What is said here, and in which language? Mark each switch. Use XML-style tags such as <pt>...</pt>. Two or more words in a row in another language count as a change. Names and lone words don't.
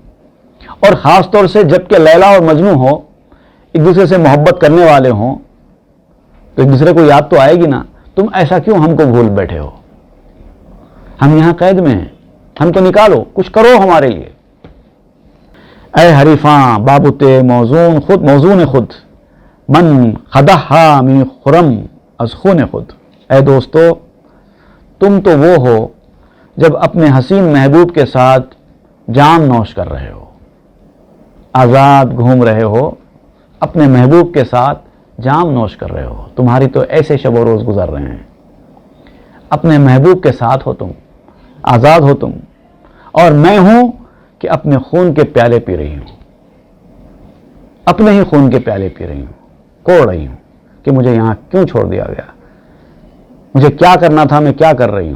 <ur>اور خاص طور سے جب کہ لیلا اور مجنو ہو، ایک دوسرے سے محبت کرنے والے ہوں، تو ایک دوسرے کو یاد تو آئے گی نا، تم ایسا کیوں ہم کو بھول بیٹھے ہو؟ ہم یہاں قید میں ہیں، ہم کو نکالو، کچھ کرو ہمارے لیے۔</ur> <fa>اے حریفاں بابت موزون خود، من خدہا می خرم از خون خود۔</fa> <ur>اے دوستو، تم تو وہ ہو جب اپنے حسین محبوب کے ساتھ جام نوش کر رہے ہو، آزاد گھوم رہے ہو، اپنے محبوب کے ساتھ جام نوش کر رہے ہو۔ تمہاری تو ایسے شب و روز گزر رہے ہیں، اپنے محبوب کے ساتھ ہو تم، آزاد ہو تم، اور میں ہوں کہ اپنے خون کے پیالے پی رہی ہوں، اپنے ہی خون کے پیالے پی رہی ہوں، کوڑ رہی ہوں کہ مجھے یہاں کیوں چھوڑ دیا گیا، مجھے کیا کرنا تھا، میں کیا کر رہی ہوں۔</ur>